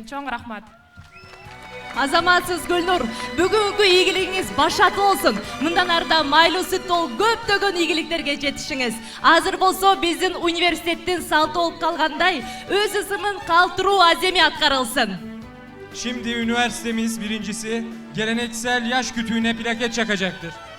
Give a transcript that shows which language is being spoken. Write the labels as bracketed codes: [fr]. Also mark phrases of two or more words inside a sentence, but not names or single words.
[ky] Чоң рахмат. Азаматсыз Гүлнур, бүгүнкү ийгилигиңиз башаты болсун. Мындан арда майлуу сүт толуп көптөгөн ийгиликтерге жетишиңиз. Азыр болсо биздин университеттин салты болуп калгандай өз ысымын калтыруу аземи аткарылсын. [tr] Şimdi üniversitemiz birincisi geleneksel yaş kütüğüne plaket çakacaktır.